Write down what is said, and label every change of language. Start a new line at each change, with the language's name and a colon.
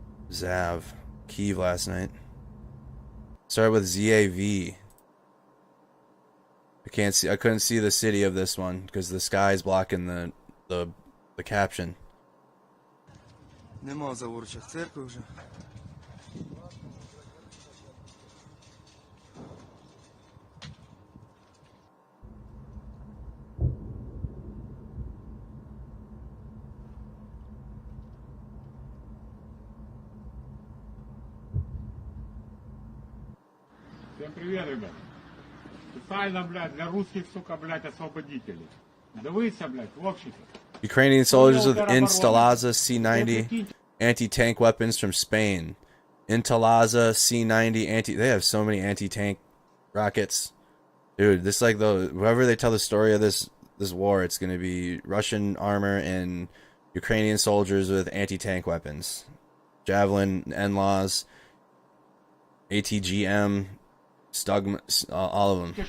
English: Zav. Kyiv last night. Started with ZAV. I can't see. I couldn't see the city of this one because the sky is blocking the caption.
Ukrainian: Нема в Заворчах церкви вже.
Russian: Всем привет, ребят. Специально, блядь, для русских, сука, блядь, освободителей.
Ukrainian: Дивися, блядь, хлопчики.
English: Ukrainian soldiers with Instalaza C90 anti-tank weapons from Spain. Instalaza C90 anti. They have so many anti-tank rockets, dude. This like whoever they tell the story of this war, it's gonna be Russian armor and Ukrainian soldiers with anti-tank weapons, javelin, NLAWs, ATGM, Stug, all of them.